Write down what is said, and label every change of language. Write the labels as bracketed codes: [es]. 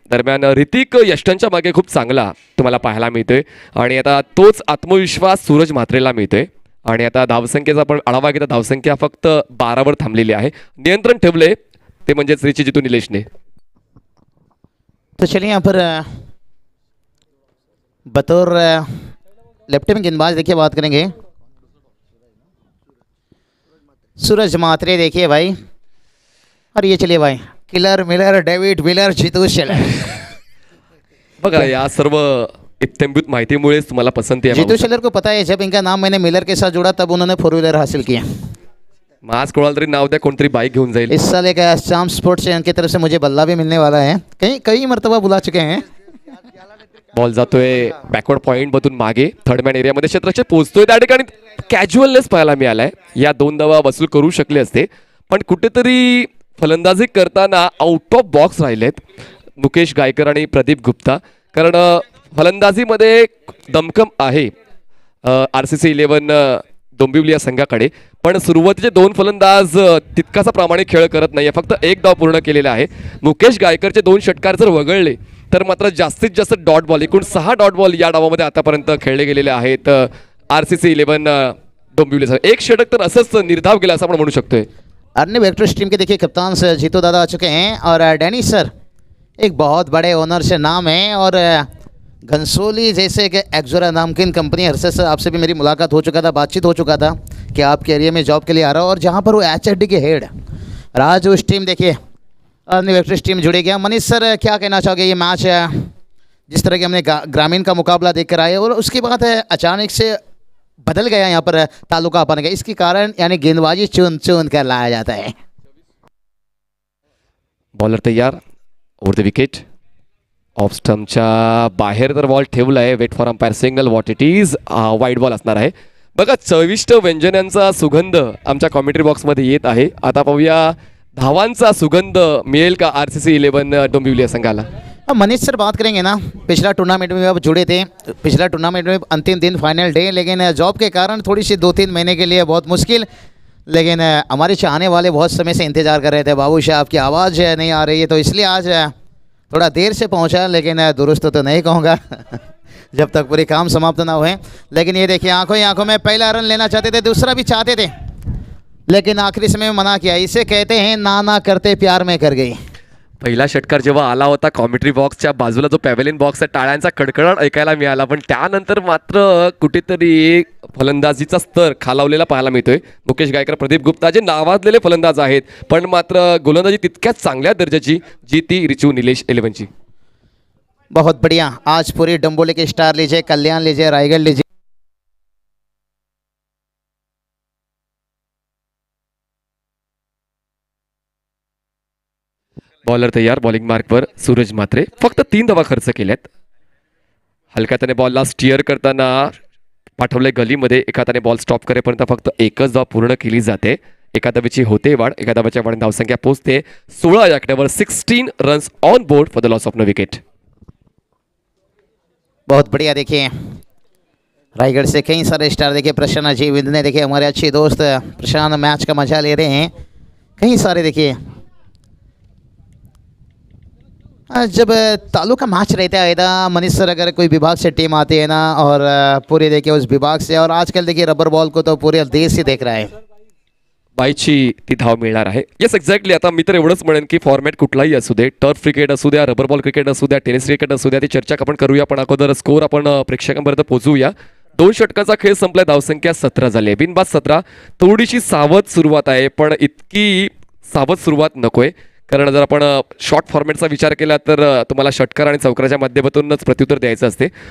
[mr] दरम्यान ऋतिक यष्टनच्या मागे खूप चांगला तुम्हाला पाहायला मिळतोय आणि आता तोच आत्मविश्वास सूरज म्हात्रेला मिळतोय. आणि आता धावसंख्येचा आपण आढावा घेता धावसंख्या फक्त 12वर थांबलेली आहे. नियंत्रण ठेवले ते म्हणजेच रिची जितू निलेशने. [hi] तो चलिए यहाँ पर बतौर लेफ्ट में गेंदबाज देखिए बात करेंगे सूरज मात्रे. देखिए भाई, और ये चलिए भाई killer Miller David wheeler Jitu Shelar. [mr] बघा या सर्व इत्थंभूत माहितीमुळेच तुम्हाला पसंती आहे. [hi] जितू शेलर को पता है जब इनका नाम मैंने मिलर के साथ जोड़ा तब उन्होंने 4 व्हीलर हासिल किया. [mr] आज कोणाला तरी नाव द्या, कोणतरी बाईक घेऊन जाईल. [hi] इस साल एक शाम स्पोर्ट्स से उनकी तरफ से मुझे बल्ला भी मिलने वाला है. कई मरतबा बुला चुके हैं. [mr] बॉल जातोय बॅकवर्ड पॉईंट मधून मागे थर्ड मॅन एरियामध्ये क्षेत्ररक्षक पोहोचतोय. त्या ठिकाणी कॅज्युअलनेस पाहायला मिळालाय. या 2 धावा वसूल करू शकले असते पण कुठेतरी फलंदाजी करताना आउट ऑफ बॉक्स राहिलेत मुकेश गायकर आणि प्रदीप गुप्ता. कारण फलंदाजीमध्ये दमकम आहे RCC 11 डोंबिवली या संघाकडे, पण सुरुवातीचे 2 फलंदाज तितकासा प्रामाणिक खेळ करत नाहीये. फक्त 1 डाव पूर्ण केलेला आहे. मुकेश गायकरचे 2 षटकार जर वगळले तर मात्र जास्तीत जास्त डॉट बॉल एकूण 6 डॉट बॉल या डावामध्ये आतापर्यंत खेळले गेलेले आहेत RCC 11 डोंबिवलीचा. 1 षटक तर असंच निर्धाव केला असं आपण म्हणू शकतोय. [hi] अर्निब वेक्टर्स टीम के देखिए कप्तान सर जीतू दादा आ चुके हैं और डैनी सर एक बहुत बड़े ओनर से नाम है और घनसोली जैसे कि एक्जोरा नाम की कंपनी हर्षद सर आपसे भी मेरी मुलाकात हो चुका था, बातचीत हो चुका था कि आपके एरिया में जॉब के लिए आ रहा हो और जहाँ पर वो HRD के हेड राज उस टीम देखिए अर्निब वेक्टर्स टीम जुड़े गया. मनीष सर क्या कहना चाहोगे ये मैच जिस तरह के हमने ग्रामीण का मुकाबला देख कर आए और उसके बाद अचानक से बदल गया यहाँ पर तालुका अपन गया, इसके कारण यानी गेंदबाजी चुन चुन कर लाया जाता है. [mr] बॉलर तयार ओव्हर द विकेट. ऑफ स्टंपच्या बाहेर तर बॉल ठेवला आहे. [en] Wait for umpire signal what it is. [mr] Wide ball असणार आहे. बघा चविष्ट व्यंजनांचा सुगंध आमच्या कॉमेंट्री बॉक्समध्ये येत आहे. आता पाहूया धावांचा सुगंध मिळेल का RCC 11 डोंबिवली या संघाला. [hi] अब मनीष सर बात करेंगे ना, पिछला टूर्नामेंट में आप जुड़े थे, पिछला टूर्नामेंट में अंतिम दिन फाइनल डे, लेकिन जॉब के कारण थोड़ी सी 2-3 महीने के लिए बहुत मुश्किल, लेकिन हमारे चाहने वाले बहुत समय से इंतज़ार कर रहे थे बाबू शाह आपकी आवाज़ नहीं आ रही है, तो इसलिए आज थोड़ा देर से पहुंचा, लेकिन दुरुस्त तो नहीं कहूँगा जब तक पूरी काम समाप्त ना हुए. लेकिन ये देखिए आंखों ही आंखों में पहला रन लेना चाहते थे, दूसरा भी चाहते थे, लेकिन आखिरी समय में मना किया. इसे कहते हैं ना ना करते प्यार में कर गई. [mr] पहिला षटकार जेव्हा आला होता कॉमेंट्री बॉक्सच्या बाजूला जो पॅव्हेलियन बॉक्स आहे टाळ्यांचा कडकडाट ऐकायला मिळाला, पण त्यानंतर मात्र कुठेतरी फलंदाजीचा स्तर खालावलेला पाहायला मिळतोय. मुकेश गायकर प्रदीप गुप्ता जे नावाजलेले फलंदाज आहेत पण मात्र गोलंदाजी तितक्याच चांगल्या दर्जाची जी ती रिचू निलेश 11ची. [hi] बहुत बढ़िया. आज पूरी डंबोली के स्टार लीजिए, कल्याण लीजिए, रायगढ़ लीजिए, [mr] बॉलर तयार. बॉलिंग मार्कवर सूरज म्हात्रे. फक्त 3 धावा खर्च केल्यात. हलक्या त्याने बॉलला स्टिअर करताना पाठवले गलीमध्ये. एका त्याने बॉल स्टॉप करेपर्यंत फक्त 1च धाव पूर्ण केली जाते. एका धावेची होते वाढ. एका धावाच्या वाढ धावसंख्या पोहोचते 16 या आकड्यावर. [en] 16 runs on board for the loss of no wicket. [hi] बहुत बढ़िया. देखिए रायगढ़ से कई सारे स्टार देखिए, प्रसन्न जी विंदने देखिए हमारे अच्छे दोस्त प्रशांत मैच का मजा ले रहे हैं. कई सारे देखिए जब तालुका मैच रहता है ना मनीष सर, अगर कोई विभाग से टीम आती है ना और पूरे देखिए उस विभाग से, और आजकल देखिए रबर बॉल को तो पूरे देश ही देख रहा है. [mr] बाईची ती धाव मिळणार आहे. [en] Yes exactly. [mr] आता मी तर एवढंच म्हणेन की फॉर्मॅट कुठलाही असू दे, टर्फ क्रिकेट असू द्या, रबर बॉल क्रिकेट असू द्या, टेनिस क्रिकेट असू द्या, ती चर्चा आपण करूया. पण अगोदर स्कोर आपण प्रेक्षकांपर्यंत पोहोचूया. 2 षटकाचा खेळ संपला. धावसंख्या 17 झाली आहे. बिनबाद 17. थोडीशी सावध सुरुवात आहे पण इतकी सावध सुरुवात नकोय, कारण जर आपण शॉर्ट फॉर्मॅटचा विचार केला तर तुम्हाला षटकार आणि चौकाराच्या माध्यमातूनच प्रत्युत्तर द्यायचं असते.